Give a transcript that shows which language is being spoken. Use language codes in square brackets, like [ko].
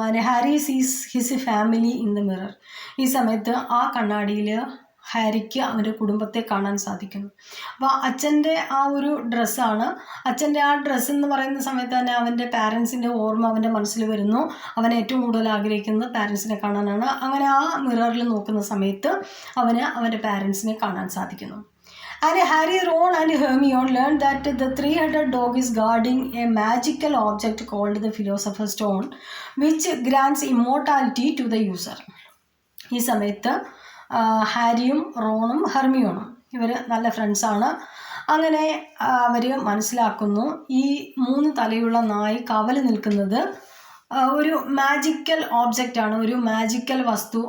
[en] And Harry sees his family in the mirror. [ml] ഈ സമയത്ത് ആ കണ്ണാടിയിൽ ഹാരിക്ക് അവൻ്റെ കുടുംബത്തെ കാണാൻ സാധിക്കുന്നു. അപ്പോൾ അച്ഛൻ്റെ ആ ഒരു ഡ്രസ്സാണ്. അച്ഛൻ്റെ ആ ഡ്രസ്സ് എന്ന് പറയുന്ന സമയത്ത് തന്നെ അവൻ്റെ പാരൻസിൻ്റെ ഓർമ്മ അവൻ്റെ മനസ്സിൽ വരുന്നു. അവൻ ഏറ്റവും കൂടുതൽ ആഗ്രഹിക്കുന്നത് പാരൻസിനെ കാണാനാണ്. അങ്ങനെ ആ മിററിൽ നോക്കുന്ന സമയത്ത് അവന് അവൻ്റെ പാരൻസിനെ കാണാൻ സാധിക്കുന്നു. [en] And Harry, Ron and Hermione learn that the 3-headed dog is guarding a magical object called the Philosopher's Stone which grants immortality to the user. [ml] ഈ സമയത്ത് ഹാരിയും റോണും ഹെർമിയോണും ഇവർ നല്ല ഫ്രണ്ട്സാണ്. അങ്ങനെ അവർ മനസ്സിലാക്കുന്നു ഈ 3 തലയുള്ള നായി കാവൽ നിൽക്കുന്നത് ഒരു മാജിക്കൽ ഓബ്ജക്റ്റാണ്, ഒരു മാജിക്കൽ വസ്തു.